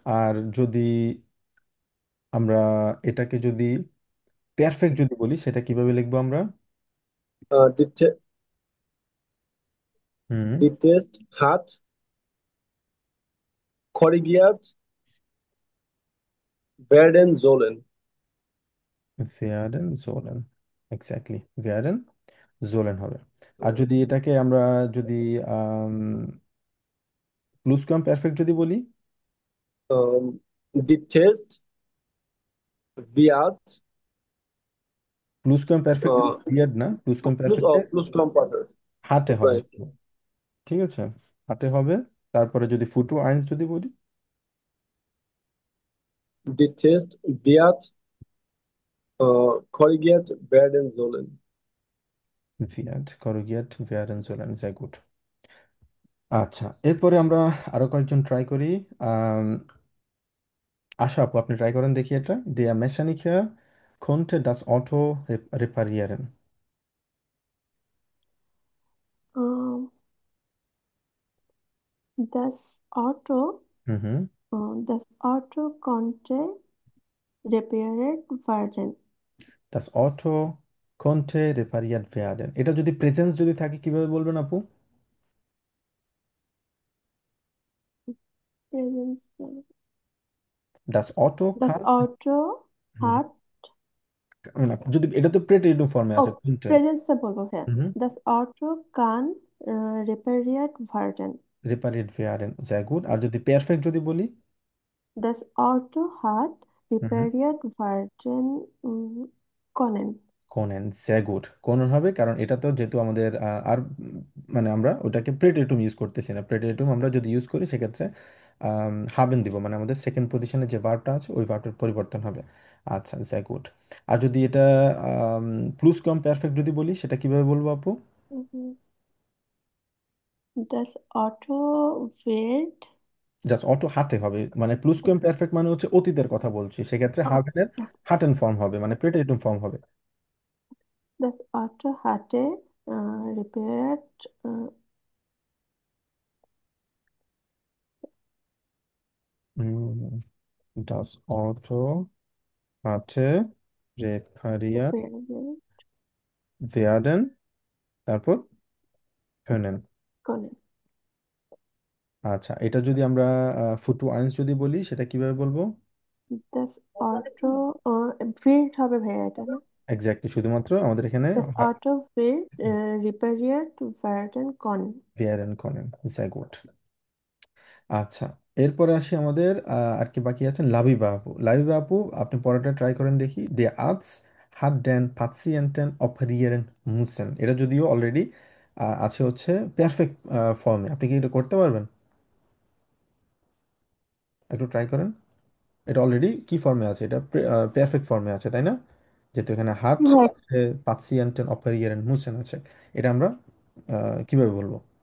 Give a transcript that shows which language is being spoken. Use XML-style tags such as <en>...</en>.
<bn>আর যদি আমরা এটাকে যদি পারফেক্ট যদি বলি সেটা কিভাবে লিখবো আমরা?</bn> <de>Die, Te হুম। die Test hat korrigiert werden sollen। werden sollen, এক্স্যাক্টলি, werden sollen হবে।</de> <bn>আর যদি এটাকে আমরা যদি প্লুসকাম পারফেক্ট যদি বলি?</bn> <de>Die Test wird</de> <bn>প্লুসকাম perfect äh, beard না, প্লুসকাম</bn> <de>plus</de> <bn>পারফেক্টে</bn> <de>Plusquamperfekt।</de> <bn>হাতে হবে</bn> <en>Right।</en> <bn>শুধু। ঠিক আছে, হাতে হবে। তারপরে যদি ফুটু আইন্স যদি বলি?</bn> <de>Die Test wird korrigiert werden sollen। wird korrigiert werden sollen, sehr gut।</de> <bn>আচ্ছা, এরপরে আমরা আরো কয়েকজন ট্রাই করি। আম, আশা আপু, আপনি ট্রাই করেন দেখি এটা।</bn> <de>Der Mechaniker konnte das Auto reparieren। Ähm, das Auto, হুম হুম। das Auto konnte repariert werden. Das Auto konnte repariert werden।</de> <bn>এটা যদি প্রেজেন্স যদি থাকে কিভাবে বলবেন আপু?</bn> <en>Present,</en> <de>Das Auto das kann, Auto হুম, hat,</de> <bn>না, যদি এটা তো প্রেটেরিটিভ ফর্মে আছে, oh, কোনটা? Präsenzte বলবো হ্যাঁ। হুম।</bn> <de>Das Auto kann repariert werden. রিপারিট werden, sehr gut।</de> <bn>আর যদি পারফেক্ট যদি বলি?</bn> <de>Das Auto hat হুম। repariert werden können. কোনেন, sehr gut।</de> <bn>কোনন হবে, কারণ এটা তো যেহেতু আমাদের আর মানে আমরা ওটাকে প্রেটেরিটুম ইউজ করতেছি না। প্রেটেরিটুম আমরা যদি ইউজ করি সেক্ষেত্রে হাবেন দিব, মানে আমাদের সেকেন্ড পজিশনে যে ভার্বটা আছে ওই ভার্বটার পরিবর্তন হবে।</bn> <de>আচ্ছা, sehr gut।</de> <bn>আর যদি এটা প্লুস কম পারফেক্ট যদি বলি সেটা কিভাবে বলবো আপু?</bn> <de>Mhm. Das Auto wird,</de> <bn>just auto হাতে হবে, মানে প্লুস কম পারফেক্ট মানে হচ্ছে অতীতের কথা বলছি, সেক্ষেত্রে oh, হাবেনের হাটেন ফর্ম হবে, মানে প্রেটেরিটুম ফর্ম হবে।</bn> <de>das Auto hatte repariert, হুম, das Auto hatte repariert repariert werden, তারপর können। können.</de> <bn>আচ্ছা, এটা যদি আমরা ফুটু আইন্স যদি বলি সেটা কিভাবে বলবো?</bn> <de>Das Auto wird</de> <bn>হবে ভাইয়া এটা না? এক্স্যাক্টলি, শুধুমাত্র আমাদের এখানে</bn> <de>Das Auto wird repariert werden können. werden können, sehr gut।</de> <bn>আচ্ছা, এরপরে আসি আমাদের আর কি বাকি আছেন, লাবিবা আপু। লাবিবা আপু, আপনি পরেরটা ট্রাই করেন দেখি।</bn> <de>Der Arzt hat den Patienten operieren müssen।</de> <bn>এটা যদিও অলরেডি আছে হচ্ছে পারফেক্ট ফর্মে, আপনি কি এটা করতে পারবেন? একটু ট্রাই করেন। এটা অলরেডি কি ফর্মে আছে? এটা পারফেক্ট ফর্মে আছে, তাই না? যেহেতু এখানে হাত</bn> <en>Right.</en> <bn>আছে, পাতিয়েন্টেন অপারিয়েন্ট মুসেন আছে, এটা আমরা কিভাবে বলবো?</bn>